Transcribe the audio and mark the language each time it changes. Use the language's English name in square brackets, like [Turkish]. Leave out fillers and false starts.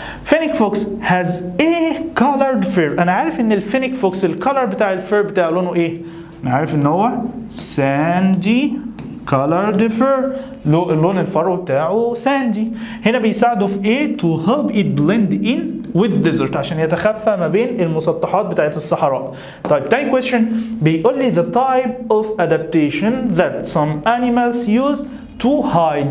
[English] Fennec fox has a colored fur. [Arabic] انا عارف ان الفينيك فوكس الكالر بتاع الفير بتاعه لونه ايه؟ انا عارف ان هو [English] sandy colored fur، [Arabic] لون الفرو بتاعه ساندي. هنا بيساعده في ايه؟ [English] to help it blend in with desert، [Arabic] عشان يتخفى ما بين المسطحات بتاعت الصحراء. طيب تاني question بيقول لي [English] the type of adaptation that some animals use to hide.